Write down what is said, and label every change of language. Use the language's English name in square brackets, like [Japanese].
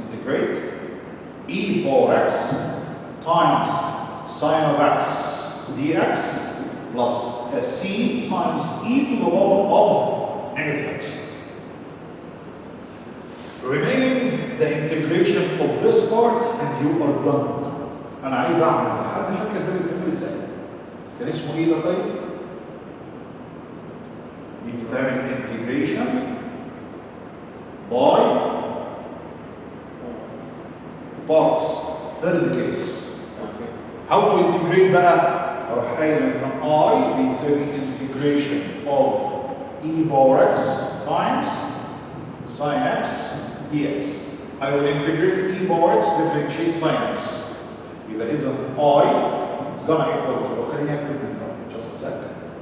[English] Integrate e power x times sine of x dx plus a c times e to the power of negative x. Remaining the integration of this part and you are done. [Arabic] أنا عايز أعمل حد فاكر ده بيتعمل إزاي؟ كان اسمه إيه ده طيب؟ دي بتتعمل [English] integration by parts. Third case. How to integrate [Arabic] بقى؟ أروح قايل إن [English] I بيساوي integration of e power x times sin x dx. I will integrate e power x, differentiate sin x. [Arabic] يبقى إذا [English] I is gonna equal to [Arabic] خليني أكتب [English] just a second.